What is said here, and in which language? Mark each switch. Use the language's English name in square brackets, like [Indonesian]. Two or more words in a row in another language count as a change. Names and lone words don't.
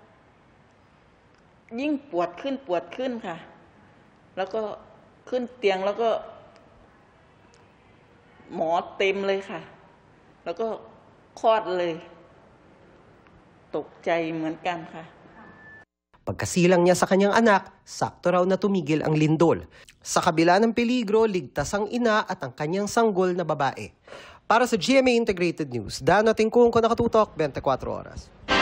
[Thai] ยิ่งปวดขึ้นค่ะแล้วก็ขึ้นเตียงแล้วก็หมอเต็มเลยค่ะแล้วก็คลอดเลยตกใจเหมือนกันค่ะ [Filipino] Pagkasilang niya sa kanyang anak, sakto raw na tumigil ang lindol. Sa kabila ng peligro, ligtas ang ina at ang kanyang sanggol na babae. Para sa GMA Integrated News, Dano Tingkungko, nakatutok 24 oras.